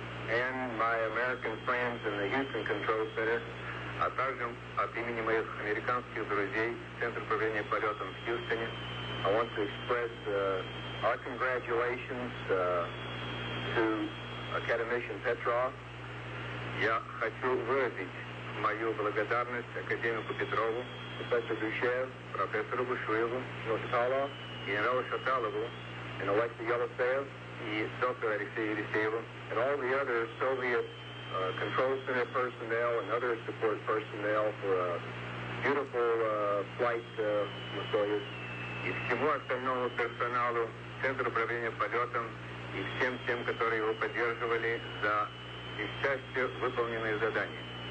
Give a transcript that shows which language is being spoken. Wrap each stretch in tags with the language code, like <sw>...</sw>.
<en>and my American friends in the Houston Control Center,</en> <ru>а также от имени моих американских друзей Центра управления полетом в Хьюстоне,</ru> <en>I want to express our congratulations to Academician Petrov.</en> <ru>Я хочу выразить мою благодарность академику Петрову, профессору Душев, профессору Бушуеву, Шаталову, генералу Шаталову, and Alexei Yelotsev, и Dr.</ru> <en>Alexei Елисееву, and all the other Soviet control center personnel and other support personnel for a beautiful flight Soyuz,</en> <ru>и всему остальному персоналу Центра управления полетом, и всем тем, которые его поддерживали за блестяще выполненные задания.</ru>